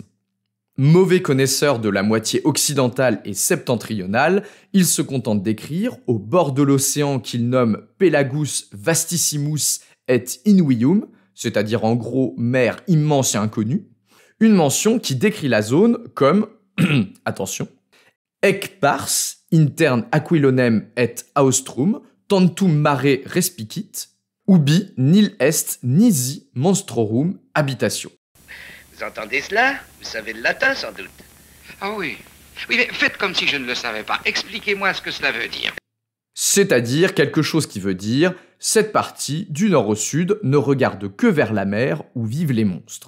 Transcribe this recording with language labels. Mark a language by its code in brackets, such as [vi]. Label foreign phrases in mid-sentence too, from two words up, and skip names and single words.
[fr] Mauvais connaisseur de la moitié occidentale et septentrionale, il se contente d'écrire, au bord de l'océan qu'il nomme [la] Pelagus vastissimus et Invium, [fr] c'est-à-dire en gros mer immense et inconnue, une mention qui décrit la zone comme, attention, [la] ec pars interne aquilonem et austrum, tantum mare respicit, ubi nil est nisi monstrorum habitatio. [fr] Vous entendez cela? Vous savez le latin, sans doute. Ah oui. Oui, mais faites comme si je ne le savais pas. Expliquez-moi ce que cela veut dire. C'est-à-dire quelque chose qui veut dire « cette partie, du nord au sud, ne regarde que vers la mer où vivent les monstres ».